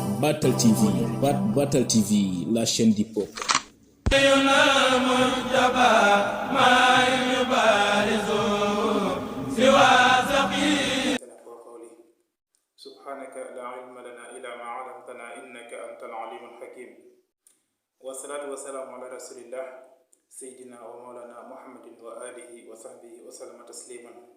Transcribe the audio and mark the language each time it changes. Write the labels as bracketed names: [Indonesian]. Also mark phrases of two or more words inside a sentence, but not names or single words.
[French] Batal TV, Batal TV, la chaîne du peuple. [Arabic] سبحانك لا علم لنا إلا ما علمتنا إنك أنت العليم الحكيم والصلاة والسلام على رسول الله سيدنا ومولانا محمد وآله وصحبه وسلم تسليما.